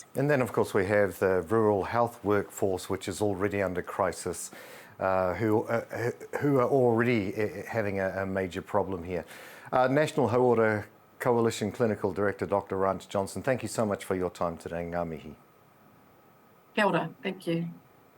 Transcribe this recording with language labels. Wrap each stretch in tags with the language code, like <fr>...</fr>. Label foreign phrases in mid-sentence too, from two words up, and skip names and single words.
<en>And then, of course, we have the rural health workforce, which is already under crisis, who are already having a major problem here. National Hauora Coalition Clinical Director, Dr. Ranch Johnson, thank you so much for your time today.</en> <mi>Ngā mihi. Kia ora,</mi> <en>thank you.</en>